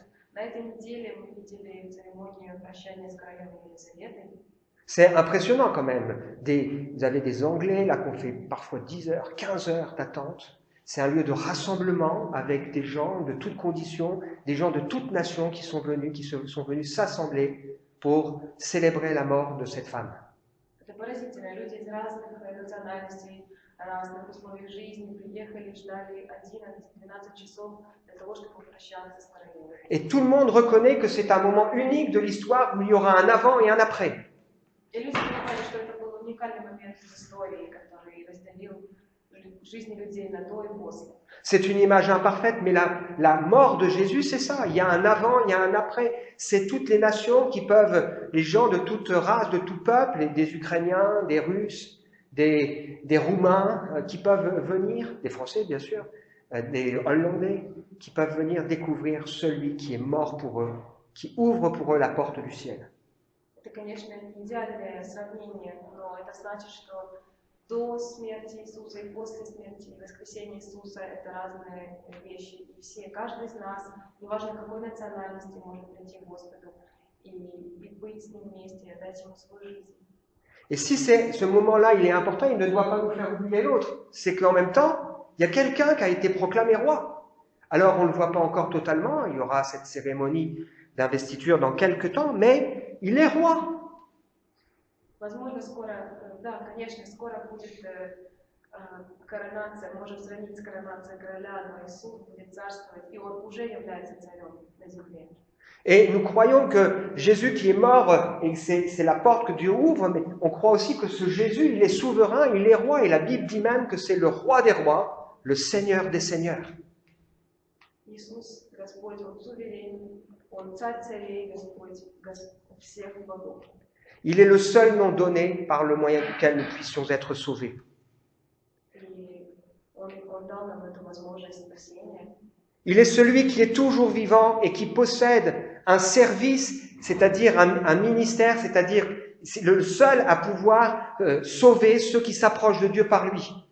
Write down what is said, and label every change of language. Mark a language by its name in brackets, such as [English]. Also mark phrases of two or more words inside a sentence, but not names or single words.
[Russian] На этой неделе мы видели церемонию прощания с королевой Елизаветой. [French] C'est impressionnant quand même. Vous avez des Anglais, là, qu'on fait parfois 10 heures, 15 heures d'attente. C'est un lieu de rassemblement avec des gens de toutes conditions, des gens de toutes nations qui sont venus s'assembler pour célébrer la mort de cette femme. [Russian] Это поразительно. Люди из разных национальностей, разных условий жизни приехали, ждали 11-12 часов для того, чтобы попрощаться с королевой. [French] Et tout le monde reconnaît que c'est un moment unique de l'histoire où il y aura un avant et un après. [Russian] И люди понимали, что это был уникальный момент в истории, который разделил жизни людей на до и после. [French] C'est une image imparfaite, mais la mort de Jésus, c'est ça. Il y a un avant, il y a un après. C'est toutes les nations qui peuvent, les gens de toute race, de tout peuple, des Ukrainiens, des Russes, des Roumains, qui peuvent venir, des Français bien sûr, des Hollandais, qui peuvent venir découvrir celui qui est mort pour eux, qui ouvre pour eux la porte du ciel. [Russian] Это, конечно, не идеальное сравнение, но это значит, что до смерти Иисуса и после смерти и воскресения Иисуса это разные вещи. И все, каждый из нас, неважно какой национальности, может прийти к Господу и быть с Ним вместе, и отдать Ему свою жизнь. [French] Et si ce moment-là, il est important, il ne doit pas nous faire oublier l'autre. C'est qu'en même temps, il y a quelqu'un qui a été proclamé roi. Alors, on ne le voit pas encore totalement, il y aura cette cérémonie d'investiture dans quelques temps, mais il est roi. [Russian] Возможно, скоро, да, конечно, скоро будет коронация, можем сравнить с коронацией короля, но Иисус будет царствовать, и Он уже является царем на земле. [French] Et nous croyons que Jésus qui est mort, et c'est la porte que Dieu ouvre, mais on croit aussi que ce Jésus, il est souverain, il est roi, et la Bible dit même que c'est le roi des rois, le Seigneur des seigneurs. [Russian] Иисус, Господь, Он суверен, Он царь царей, Господь всех богов. [French] Il est le seul nom donné par le moyen duquel nous puissions être sauvés. Il est celui qui est toujours vivant et qui possède un service, c'est-à-dire un ministère, c'est-à-dire le seul à pouvoir sauver ceux qui s'approchent de Dieu par lui.